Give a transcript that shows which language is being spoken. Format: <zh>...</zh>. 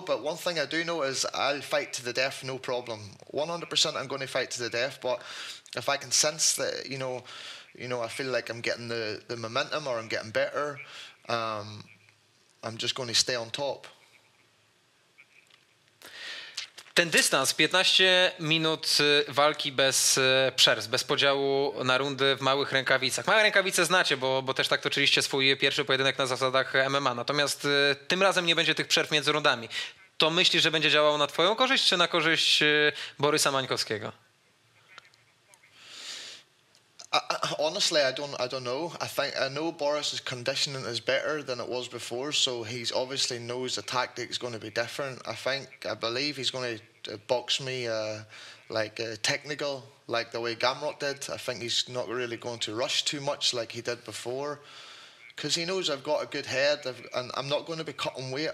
<en>But one thing I do know is I'll fight to the death, no problem. 100%, I'm going to fight to the death. But if I can sense that, you know, I feel like I'm getting the momentum or I'm getting better, I'm just going to stay on top.</en> <pl>Ten dystans, 15 minut walki bez przerw, bez podziału na rundy w małych rękawicach. Małe rękawice znacie, bo też tak toczyliście swój pierwszy pojedynek na zasadach MMA. Natomiast tym razem nie będzie tych przerw między rundami. To myślisz, że będzie działało na twoją korzyść, czy na korzyść Borysa Mańkowskiego?</pl> <en>Honestly, I don't know. I know Boris's conditioning is better than it was before, so he's obviously knows the tactic is going to be different. I believe he's going to box me technical, like the way Gamrot did. I think he's not really going to rush too much like he did before, because he knows I've got a good head, and I'm not going to be cutting weight.</en>